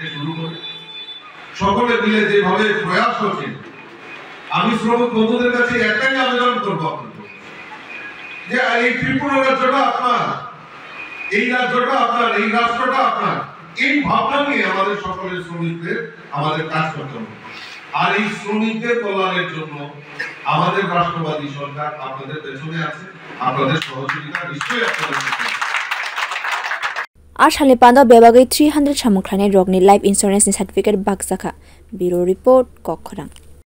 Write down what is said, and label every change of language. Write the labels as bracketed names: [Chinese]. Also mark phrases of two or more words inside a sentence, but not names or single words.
[Bangla] শুরু করে সকলে মিলে যেভাবে প্রয়াস হচ্ছে আমি শ্রমিক বন্ধুদের কাছে একটাই আবেদন করব যে এই ত্রিপুরা রাজ্যটা আপনার এই রাজ্যটা আপনার এই রাষ্ট্রটা আপনার এই ভাবনা নিয়ে আমাদের সকলের শ্রমিকদের আমাদের কাজ করতে হবে আর এই শ্রমিকদের কল্যাণের জন্য আমাদের রাষ্ট্রবাদী সরকার আপনাদের পেছনে আছে আপনাদের সহযোগিতা নিশ্চয়ই আপনাদের [Kok Borok] Asalni pandao bebagai 300 samung khlainai rokni [English] life insurance [Kok Borok] ni certificate bag sakha [English] Bureau report [Kok Borok] Kokhrang